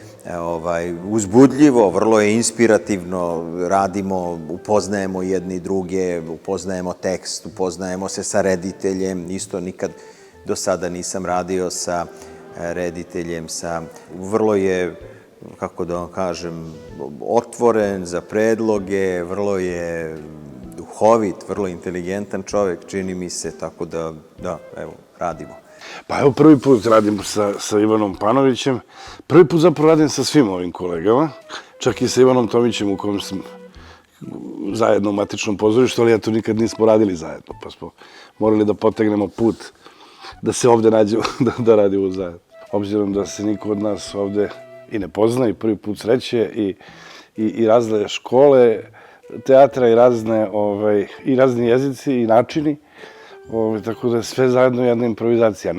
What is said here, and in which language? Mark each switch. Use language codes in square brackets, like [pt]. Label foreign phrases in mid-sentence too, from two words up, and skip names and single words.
[sr] uzbudljivo, vrlo je inspirativno, radimo, upoznajemo jedni druge, upoznajemo tekst, upoznajemo se sa rediteljem, isto nikad do sada nisam radio sa rediteljem, vrlo je, kako da vam kažem, otvoren za predloge, vrlo je duhovit, vrlo inteligentan čovjek, čini mi se, tako da, evo, radimo. Pa evo, prvi put radim sa Ivanom Panovićem, prvi put zapravo radim sa svim ovim kolegama, čak i sa Ivanom Tomićem u kojem sam заедно у матичном позоришtu, ali eto nikad nismo radili zajedno, pa smo morali da potegnemo put da se ovde nađemo, da radimo zajedno. Obzirom da se niko od nas ovde i ne pozna i prvi put sreće i razne škole teatra i razni jezici i načini, tako da je sve zajedno jedna improvizacija.